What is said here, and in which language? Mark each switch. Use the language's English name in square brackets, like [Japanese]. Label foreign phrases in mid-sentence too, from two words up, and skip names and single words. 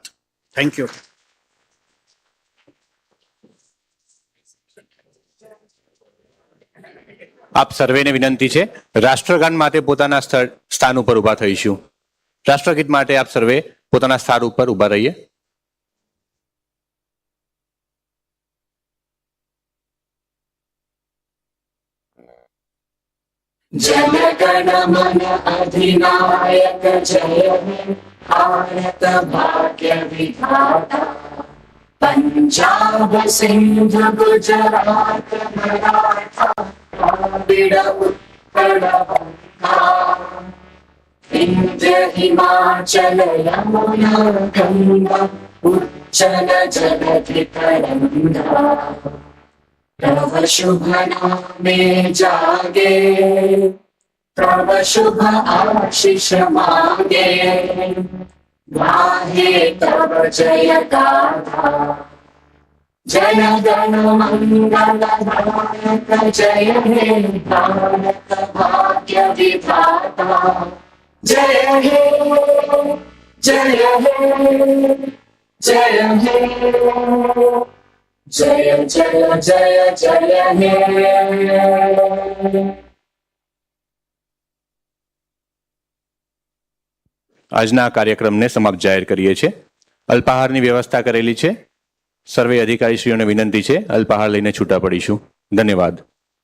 [English] Thank you. [Gujarati] આપ સર્વેને વિનંતી છે, રાષ્ટ્રગાન માટે પોતાના સ્થાન ઉપર ઊભા થઈશું. રાષ્ટ્રગીત માટે આપ સર્વે પોતાના સ્થાન ઉપર ઊભા રહીએ. [Bangla] জনগণ মন অধিনায়ক জয় হে ভারত ভাগ্য বিধাতা পঞ্জাব সিন্ধু গুজরাট মরাঠা দ্রাবিড় উৎকল বঙ্গ বিন্ধ্য হিমাচল যমুনা গঙ্গা উচ্ছল জলধি তরঙ্গ তব শুভ নামে জাগে তব শুভ আশিস মাগে গাহে তব জয় গাথা জন গণ মঙ্গল ভারত জয় হে ভারত ভাগ্য বিধাতা জয় হে জয় হে জয় হে জয় জয় জয় জয় হে. [Gujarati] આજના કાર્યક્રમને સમાપ્ત જાહેર કરીએ છીએ. અલ્પાહારની વ્યવસ્થા કરેલી છે. સર્વે અધિકારીશ્રીઓને વિનંતી છે, અલ્પાહાર લઈને છૂટા પડીશું. ધન્યવાદ.